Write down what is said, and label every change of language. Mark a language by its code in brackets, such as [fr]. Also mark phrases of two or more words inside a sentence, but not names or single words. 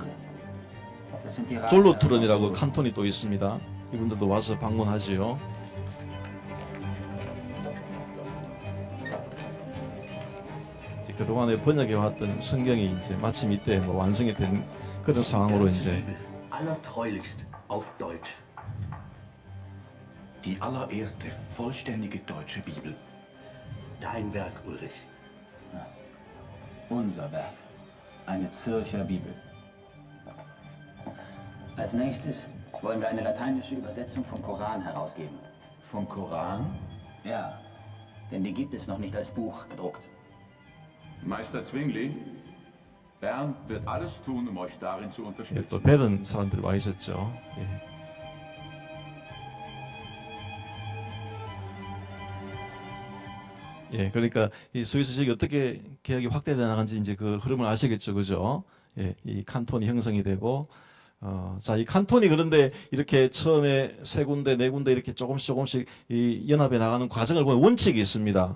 [ko] 졸로투른이라고 칸톤이 또 있습니다. 이분들도 와서 방문하지요. 그동안에 번역해왔던 성경이 이제 마침 이때 완성이 된 그런 상황으로 이제 [de] allertreulichst auf Deutsch. Die allererste vollständige deutsche Bibel. Dein Werk, Ulrich. Unser Werk. Eine Zürcher Bibel. Als nächstes wollen wir eine lateinische Übersetzung vom Koran herausgeben. Vom Koran? Ja, denn die gibt es noch nicht als Buch gedruckt. Meister Zwingli, Bernd wird alles tun, um euch darin zu unterstützen. [ko] 또 벨은 사람들이 와 있었죠. 그러니까 이 스위스 지역이 어떻게 개혁이 확대돼 나간지 이제 그 흐름을 아시겠죠, 그죠? 이 칸톤이 형성이 되고, 자, 이 칸톤이 그런데 이렇게 처음에 3군데, 4군데 이렇게 조금씩 이 연합해 나가는 과정을 보면 원칙이 있습니다.